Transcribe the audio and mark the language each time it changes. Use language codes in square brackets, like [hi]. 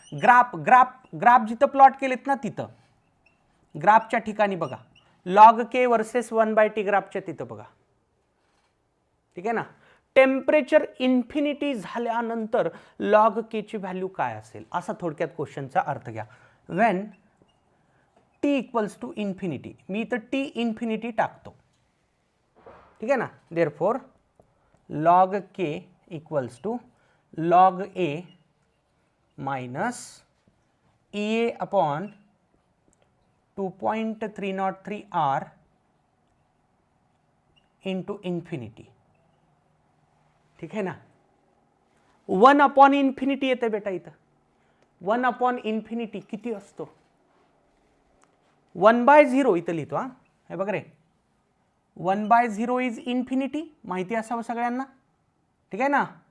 [mr] Graph graph graph जिथं plot केलेत ना तिथं ग्राफच्या ठिकाणी बघा लॉग के वर्सेस 1/t ग्राफच्या तिथं बघा. ठीक आहे ना. टेम्परेचर इन्फिनिटी झाल्यानंतर लॉग के ची व्हॅल्यू काय असेल असा थोडक्यात क्वेश्चनचा अर्थ घ्या. [en] when T equals to infinity, [mr] मी इथं टी इन्फिनिटी टाकतो. ठीक आहे ना. [en] Therefore log K equals to log A minus A upon 2.303 R into infinity. [mr] ठीक आहे ना. 1/इन्फिनिटी येते बेटा इथं. 1/इन्फिनिटी किती असतो? 1/0 इथं लिहितो हा. हे बघ रे [en] 1/0 is infinity, [mr] माहिती असावं सगळ्यांना. ठीक आहे ना.